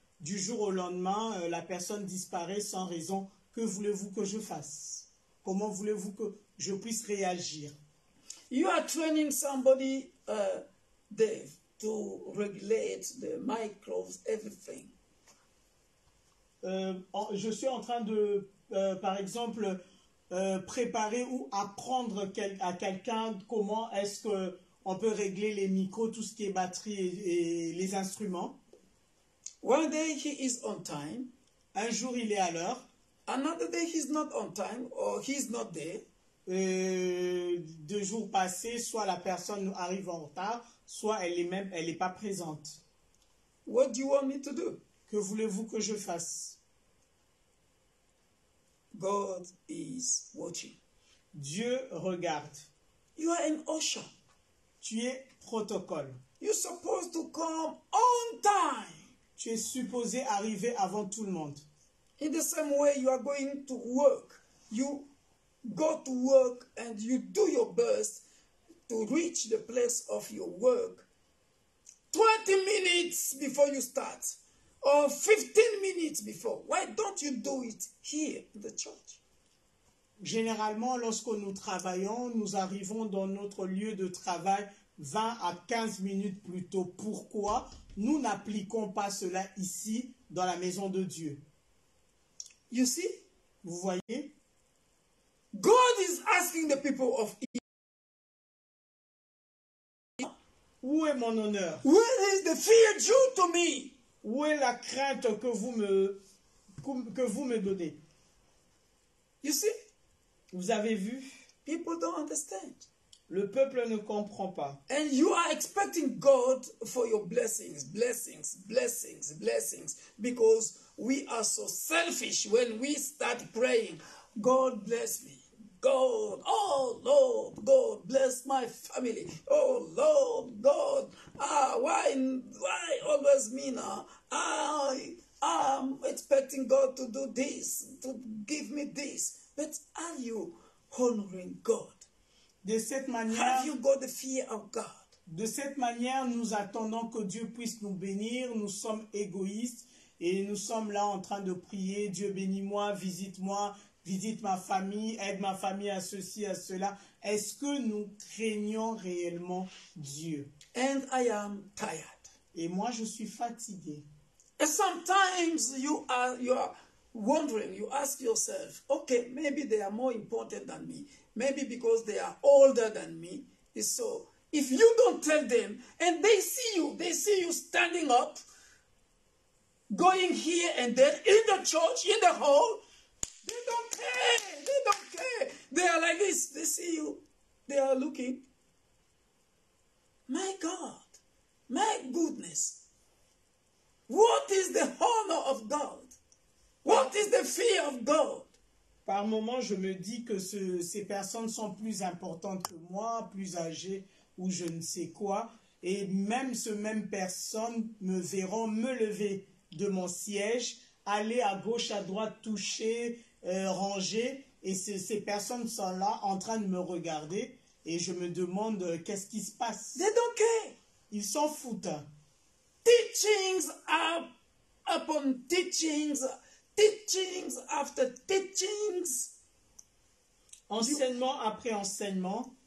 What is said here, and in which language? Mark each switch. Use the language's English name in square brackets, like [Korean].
[French] Du jour au lendemain, la personne disparaît sans raison. Que voulez-vous que je fasse? Comment voulez-vous que je puisse réagir? [English] You are training somebody, Dave, to regulate the microbes, everything. [French] Je suis en train de, par exemple, préparer ou apprendre à quelqu'un comment est-ce qu'on peut régler les micros, tout ce qui est batterie et les instruments. [English] One day he is on time. [French] Un jour il est à l'heure. [English] Another day he's not on time or he's not there. [French] 2 jours passés, soit la personne arrive en retard, soit elle est pas présente. [English] What do you want me to do? [French] Que voulez-vous que je fasse? [English] God is watching. [French] Dieu regarde. [English] You are an usher. [French] Tu es protocole. [English] You're supposed to come on time. [French] Tu es supposé arriver avant tout le monde. [English] In the same way, you are going to work. You go to work and you do your best to reach the place of your work 20 minutes before you start or 15 minutes before. Why don't you do it here in the church? [French] Généralement, lorsque nous travaillons, nous arrivons dans notre lieu de travail 20 à 15 minutes plus tôt. Pourquoi nous n'appliquons pas cela ici, dans la maison de Dieu? [English] You see? [French] Vous voyez? [English] God is asking the people of Israel, [French] où est mon honneur? [English] Where is the fear due to me? [French] Où est la crainte que vous me donnez? [English] You see? [French] Vous avez vu? [English] People don't understand. [French] Le peuple ne comprend pas. [English] And you are expecting God for your blessings, blessings, blessings, blessings. Because we are so selfish when we start praying, God bless me. God, oh Lord, God bless my family. Oh Lord, God, why always me now? I'm expecting God to do this, to give me this. But are you honoring God? [French] De cette manière, [English] have you got the fear of God? [French] De cette manière, nous attendons que Dieu puisse nous bénir. Nous sommes égoïstes et nous sommes là en train de prier. Dieu bénis-moi, visite ma famille, aide ma famille à ceci, à cela. Est-ce que nous craignons réellement Dieu? [English] And I am tired. [French] Et moi, je suis fatigué. [English] And sometimes you are wondering, you ask yourself, okay, maybe they are more important than me. Maybe because they are older than me. So if you don't tell them and they see you standing up, going here and there in the church, in the hall, they don't care. They don't care. They are like this. They see you. They are looking. My God, my goodness. What is the honor of God? What is the fear of God? [French] Par moments, je me dis que ces personnes sont plus importantes que moi, plus âgées ou je ne sais quoi. Et même ces mêmes personnes me verront me lever de mon siège, aller à gauche, à droite, toucher, ranger. Et ces personnes sont là en train de me regarder. Et je me demande qu'est-ce qui se passe. [English] They don't care. [French] Ils s'en foutent. [English] Teachings upon teachings. Teachings after teachings. [French] Enseignement après enseignement.